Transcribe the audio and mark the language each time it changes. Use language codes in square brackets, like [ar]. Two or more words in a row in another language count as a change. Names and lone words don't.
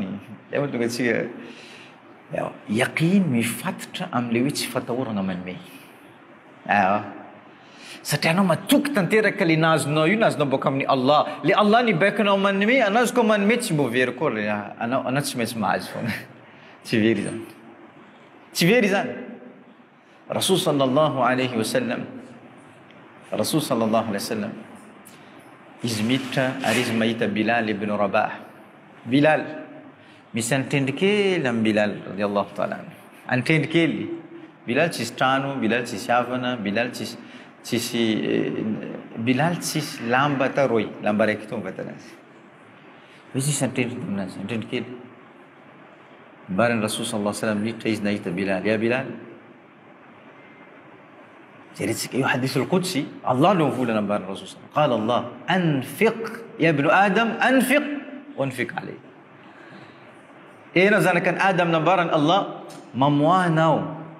[mg] Eo tonga atsika yaqin mifatotra am'le hoe tsy fatahorana manome. Satria anao matoky tanteraka le nazonao io, nazonao boka amin'ny Allah. Le Allah nibaikinao manome, anao izy koa manome tsy mbo very koa le anao tsy maintsy mahazo foana. Tsy very zany. Tsy very zany. [ar] رسول صلى الله عليه وسلم, [mg] izy miditra ary izy mahita Bilal ibn Rabah. Bilal misy antendry kely amin'ny Bilal [ar] رضي الله تعالى. [mg] Antendry kely. Bilal tsisy trano, Bilal tsisy havana, Bilal tsisy lamba taroy, lamba raiky to vatanazy. Izy misy antendry aminazy, antendry kely. Baran'ny Rasul [ar] صلى الله عليه وسلم [mg] miditra izy nahita Bilal. Ya Bilal. Io [ar] حديث القدسي, [mg] Allah lo volana baran'ny Rasul [ar] صلى الله عليه وسلم. قال الله أنفق يا ابن آدم, أنفق أنفق عليك. [mg] Ena zanakan Adam nambaran Allah, mamoanao.